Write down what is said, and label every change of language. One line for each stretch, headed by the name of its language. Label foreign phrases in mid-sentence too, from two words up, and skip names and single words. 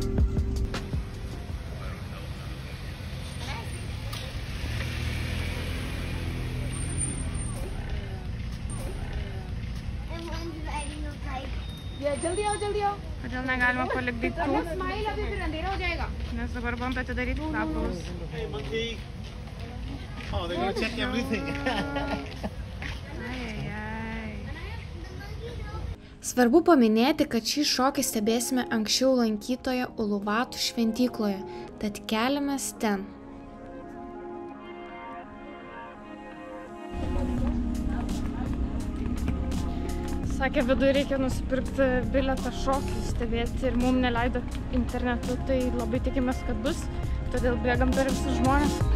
Lithuanian: Kodėl negalima palikti daiktų? Nes dabar bando atidaryti kvepalus.
English: Oh, they're gonna check everything.
Lithuanian: Svarbu paminėti, kad šį šokį stebėsime anksčiau lankytoje Uluvatų šventykloje, tad keliamės ten. Sakė, viduje reikia nusipirkti bilietą šokį stebėti ir mums neleido internetu, tai labai tikimės, kad bus, todėl bėgam per visus žmonės.